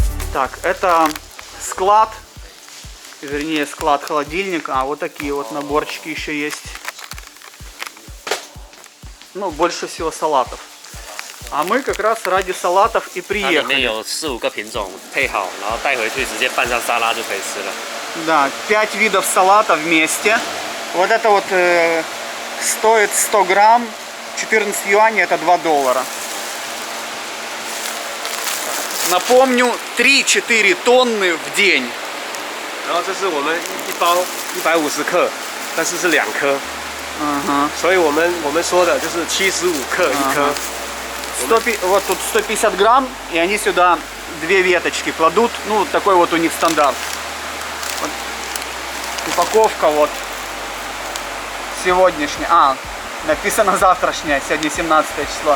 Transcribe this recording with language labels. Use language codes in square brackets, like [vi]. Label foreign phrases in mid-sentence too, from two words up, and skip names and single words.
[ru] Так, это склад, вернее склад холодильника, а вот такие вот наборчики еще есть. Ну, больше всего салатов. А мы как раз ради салатов и [zh] 它里面 [ru] приехали. [zh] 有4、5个品种配好，然后带回去直接拌上沙拉就可以吃了。 [ru] Да, 5 видов салата вместе. Вот это вот стоит 100 грамм, 14 юаней, это $2. Напомню, 3-4 тонны в день. [zh] 然后这是我们一包150克，但是是2颗， [ru] Ага. [zh] 所以我们说的就是75克一颗。 [ru] Вот тут 150 грамм, и они сюда 2 веточки кладут. Ну, такой вот у них стандарт. Вот. Упаковка вот сегодняшняя. Написано завтрашняя, сегодня 17 число.